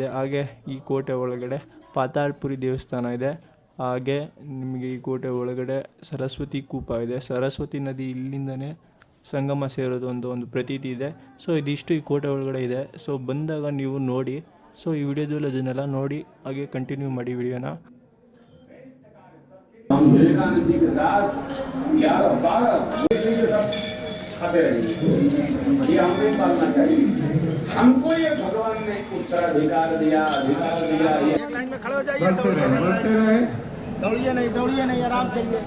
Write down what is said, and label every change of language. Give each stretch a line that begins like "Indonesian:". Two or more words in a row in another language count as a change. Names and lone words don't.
Kannada: ಹಾಗೆ ಈ ಕೋಟೆ ಒಳಗಡೆ ಪಾತಾಳ್ಪುರಿ ದೇವಸ್ಥಾನ ಇದೆ. ಹಾಗೆ ನಿಮಗೆ ಈ ಕೋಟೆ ಒಳಗಡೆ ಸರಸ್ವತಿ ಕೂಪ ಇದೆ. ಸರಸ್ವತಿ ನದಿ ಇಲ್ಲಿಂದನೇ ಸಂಗಮ ಸೇರೋದು ಒಂದು ಪ್ರತೀತಿ ಇದೆ. ಸೊ ಇದಿಷ್ಟು ಈ ಕೋಟೆ ಒಳಗಡೆ ಇದೆ. ಸೊ ಬಂದಾಗ ನೀವು ನೋಡಿ. ಸೊ ಈ ವಿಡಿಯೋದಲ್ಲಿ ಅದನ್ನೆಲ್ಲ ನೋಡಿ ಹಾಗೆ ಕಂಟಿನ್ಯೂ ಮಾಡಿ ವಿಡಿಯೋನ.
Hindi: खाते रहेंगे, ये हमें पालना चाहिए. हमको ये भगवान ने उत्तराधिकार दिया, अधिकार दिया. ये एक लाइन में खड़े हो जाइए, दौड़िए नहीं, आराम से.